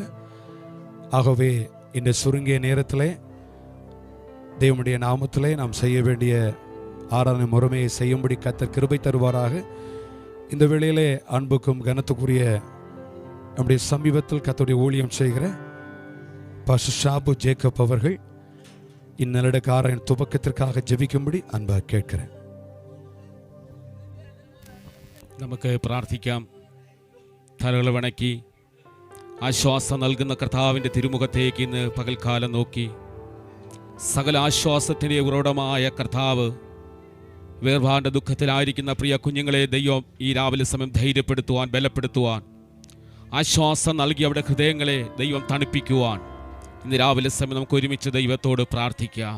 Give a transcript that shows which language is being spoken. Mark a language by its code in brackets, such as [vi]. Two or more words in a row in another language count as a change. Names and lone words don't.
[ta] ஆகவே இந்த சுருங்கிய நேரத்திலே தேவனுடைய நாமத்திலே நாம் செய்ய வேண்டிய ஆராதனை முறைமையை செய்யும்படி கர்த்தர் கிருபை தருவாராக. இந்த வேளையிலே அன்புக்கும் கனத்துக்குரிய நம்முடைய சமீபத்தில் கர்த்தருடைய ஊழியம் செய்கிற பாஸ்டர் ஷாபு ஜேக்கப் அவர்கள் இந்நல்லடக்க ஆராதனை துவக்கத்திற்காக ஜெபிக்கும்படி அன்பாக கேட்கிறேன். [ml] നമുക്ക് പ്രാർത്ഥിക്കാം. തലകൾ വണക്കി ആശ്വാസം നൽകുന്ന കർത്താവിൻ്റെ തിരുമുഖത്തേക്ക് ഇന്ന് പകൽക്കാലം നോക്കി സകല ആശ്വാസത്തിൻ്റെ ഉറവിടമായ കർത്താവ് വേർപാടിൻ്റെ ദുഃഖത്തിലായിരിക്കുന്ന പ്രിയ കുഞ്ഞുങ്ങളെ ദൈവം ഈ രാവിലെ സമയം ധൈര്യപ്പെടുത്തുവാൻ, ബലപ്പെടുത്തുവാൻ, ആശ്വാസം നൽകി അവരുടെ ഹൃദയങ്ങളെ ദൈവം തണുപ്പിക്കുവാൻ ഇന്ന് രാവിലെ സമയം നമുക്ക് ഒരുമിച്ച് ദൈവത്തോട് പ്രാർത്ഥിക്കാം.